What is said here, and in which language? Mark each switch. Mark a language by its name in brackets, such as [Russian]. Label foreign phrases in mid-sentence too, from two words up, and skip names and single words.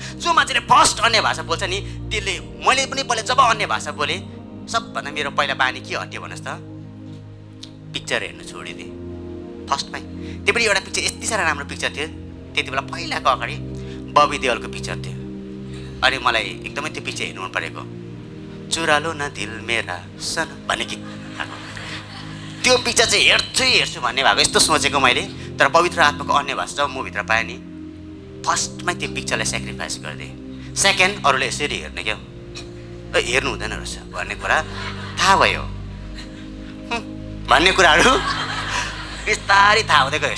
[Nepali] जो मान्छेले फर्स्ट अन्य भाषा बोल्छ नि त्यसले, मैले पनि पहिला जब अन्य भाषा बोलेँ सबभन्दा मेरो पहिला बानी के हट्यो भन्नुहोस् त, पिक्चर हेर्नु छोडिदिएँ फर्स्टमै। त्यो पनि एउटा पिक्चर यति साह्रो राम्रो पिक्चर थियो त्यति बेला, पहिलाको अगाडि बबी देओलको पिक्चर थियो। अनि मलाई एकदमै त्यो पिक्चर हेर्नु मन परेको, [Hindi] चुरा लो न दिल मेरा सन [Nepali] भन्ने गीत। त्यो पिक्चर चाहिँ हेर्छु भन्ने भएको यस्तो सोचेको मैले। तर पवित्र आत्माको अन्य भाषा जब मभित्र पाएँ नि फर्स्टमै त्यो पिक्चरलाई सेक्रिफाइस गरिदिएँ। सेकेन्ड अरूले यसरी हेर्ने क्या, हेर्नु हुँदैन रहेछ भन्ने कुरा थाहा भयो भन्ने कुराहरू बिस्तारै थाहा हुँदै गयो।